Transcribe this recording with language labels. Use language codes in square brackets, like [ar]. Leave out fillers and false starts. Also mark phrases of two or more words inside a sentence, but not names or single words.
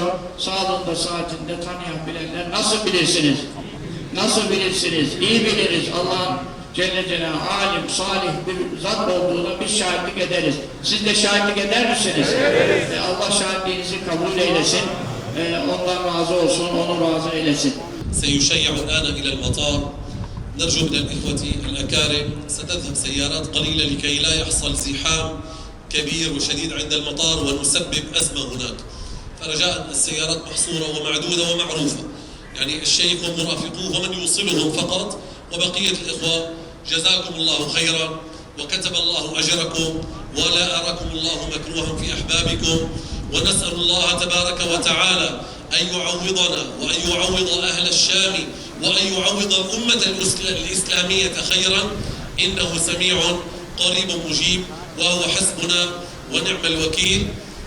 [tr] Sağlığında saatinde tanıyan bilenler nasıl bilirsiniz? Nasıl bilirsiniz? İyi biliriz. Allah'ın [ar] جل جلاله [tr] alim, salih bir zat olduğuna biz şahitlik ederiz. Siz de şahitlik eder misiniz? Evet. Allah şahitliğinizi kabul eylesin. Ondan razı olsun, onu razı eylesin. [ar] سيشيع الآن إلى المطار. نرجو من الإخوة الأكارم ستذهب سيارات قليلة لكي لا يحصل زحام كبير وشديد عند المطار ونسبب أزمة هناك. فرجاء السيارات محصورة ومعدودة ومعروفة. يعني الشيخ ومرافقوه ومن يوصلهم فقط، وبقية الإخوة جزاكم الله خيرا وكتب الله أجركم ولا أراكم الله مكروها في أحبابكم، ونسأل الله تبارك وتعالى أن يعوضنا وأن يعوض أهل الشام وأن يعوض الأمة الإسلامية خيرا، إنه سميع قريب مجيب وهو حسبنا ونعم الوكيل.